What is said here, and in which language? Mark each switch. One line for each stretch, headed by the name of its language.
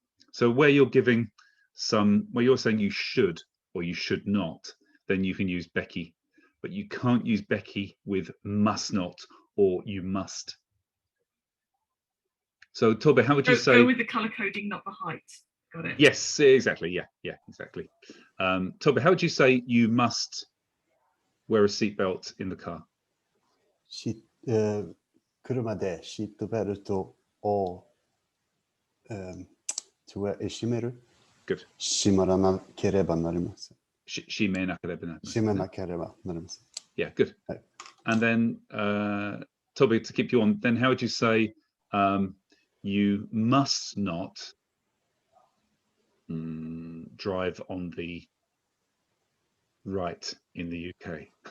English: So where you're giving some, where you're saying you should or you should not, then you can use Becky, but you can't use Becky with must not or you must. So Tobe, how would you say? Go with the color coding, not the height. Got it. Yes, exactly. Yeah, exactly. Tobe, how would you say you must wear a seatbelt in the car?
Japanese: 車でシートベルトを閉める。
English: Good.
Japanese: 閉まらなければなりません。閉めなければなりません。閉めなければなりません。
English: Yeah, good. Right. And then, Toby, to keep you on, then how would you say you must not drive on the right in the UK?